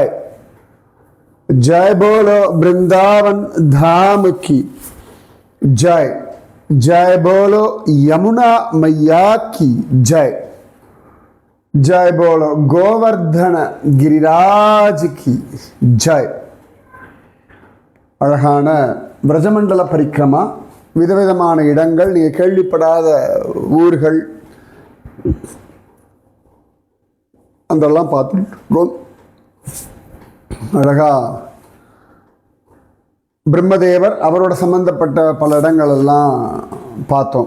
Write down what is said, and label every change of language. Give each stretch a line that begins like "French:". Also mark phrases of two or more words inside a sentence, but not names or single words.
Hindi: जय बोलो वृंदावन धाम की जय। जय बोलो यमुना मैया की जय। जय बोलो गोवर्धन गिरिराज की जय।
Tamil: அழகான பிரஜமண்டல பரிக்கிரமா, விதவிதமான இடங்கள், நீங்கள் கேள்விப்படாத ஊர்கள், அதெல்லாம் பார்த்துருக்கோம். அழகா பிரம்மதேவர் அவரோட சம்பந்தப்பட்ட பல இடங்கள் எல்லாம் பார்த்தோம்.